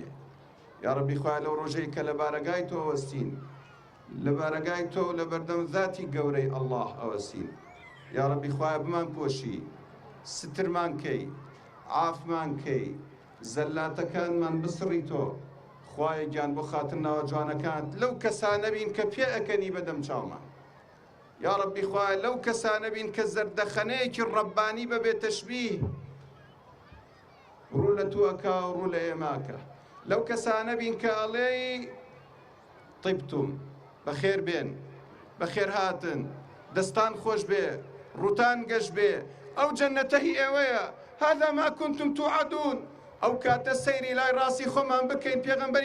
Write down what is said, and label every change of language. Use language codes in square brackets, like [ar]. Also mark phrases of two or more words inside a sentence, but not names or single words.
[ckb] یا ڕەبی خوایە لەو ڕۆژەی کە لە بارەگای تۆ وەستین لە بارەگای تۆ لە بەردەم ذاتی گەورەی ئەڵڵاه ئەوەستین یا ڕەبی خوایە بمان پۆشی سترمان کەی عافمان کەی زەلاتەکانمان بسڕی تۆ خوایە گیان بۆ خاتر ناوە جوانەکانت لەو کەسانە بین کە پێ ئەکەنی بەدەم چاومان یا ڕەبی خوایە لەو کەسانە بین کە زەردەخەنەیەکی ڕەبانی بەبێ تەشبیه ڕوو لە تووەکە و ڕوو لە ئێماکە لەو کەسانە بین کە ئەڵێی طیبتم بەخێر بێن بەخێر هاتن دەستان خۆش بێ ڕوتان گەشت بێ ئەو جەنەتە هی ئێوەیە [ar] هذا ما كنتم توعدون [ckb] ئەو کاتە سەیری لای ڕاستی خۆمان بکەین پێغەمبەری